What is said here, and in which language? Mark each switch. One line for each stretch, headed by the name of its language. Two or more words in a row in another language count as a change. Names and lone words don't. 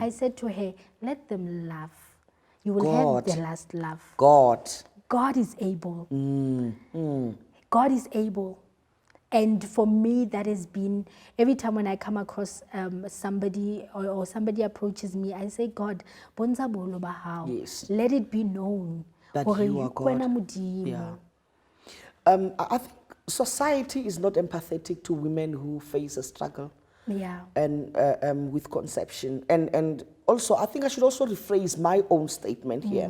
English: I said to her, let them laugh. You will have the last laugh. God is able. God is able. And for me, that has been, every time when I come across somebody or somebody approaches me, I say, God,
Southern Sotho: bonza bolo ba hao.
English: Yes. Let it be known that you are God. Yeah. I think society is not empathetic to women who face a struggle. Yeah. And with conception. And also, I think I should also rephrase my own statement here.